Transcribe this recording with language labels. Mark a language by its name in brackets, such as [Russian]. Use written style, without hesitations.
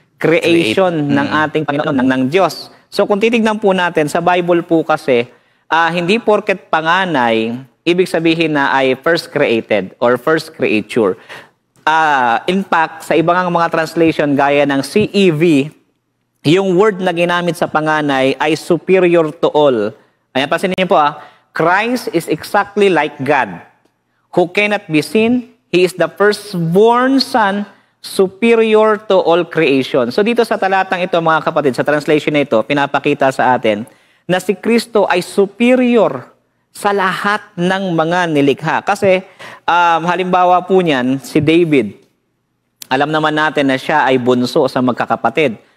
[Filipino] creation ng ating Panginoon, ng Diyos. So kung titignan po natin, sa Bible po kasi, hindi porket panganay, ibig sabihin na ay [English] first created or first creature. [Filipino] In fact, sa ibang mga translation gaya ng CEV, yung word na ginamit sa panganay ay [English] superior to all. [Filipino] Ayan, pansinin niyo po [English] Christ is exactly like God, who cannot be seen. He is the firstborn son, superior to all creation. [Filipino] So dito sa talatang ito, mga kapatid, sa translation na ito, pinapakita sa atin na si Kristo ay superior sa lahat ng mga nilikha. Kasi halimbawa po niyan, si David, alam naman natin na siya ay bunso sa magkakapatid.